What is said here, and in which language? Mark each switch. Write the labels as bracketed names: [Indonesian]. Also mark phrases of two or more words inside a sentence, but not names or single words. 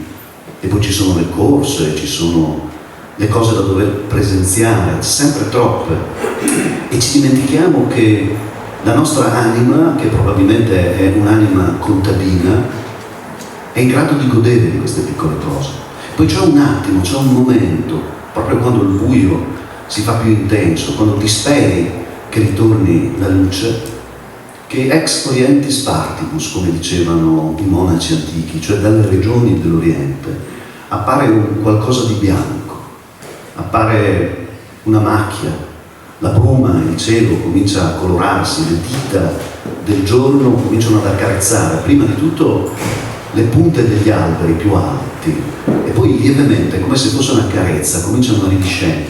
[Italian] E poi ci sono le corse, ci sono le cose da dover presenziare, sempre troppe, e ci dimentichiamo che la nostra anima, che probabilmente è un'anima contadina, è in grado di godere di queste piccole cose. Poi c'è un attimo, c'è un momento, proprio quando il buio si fa più intenso, quando ti speri che ritorni la luce, che [Latin] ex orientis partibus, [Italian] come dicevano i monaci antichi, cioè dalle regioni dell'Oriente, appare un qualcosa di bianco, appare una macchia, la bruma, il cielo comincia a colorarsi, le dita del giorno cominciano ad accarezzare prima di tutto le punte degli alberi più alti e poi lievemente, come se fosse una carezza, cominciano a ridiscendere.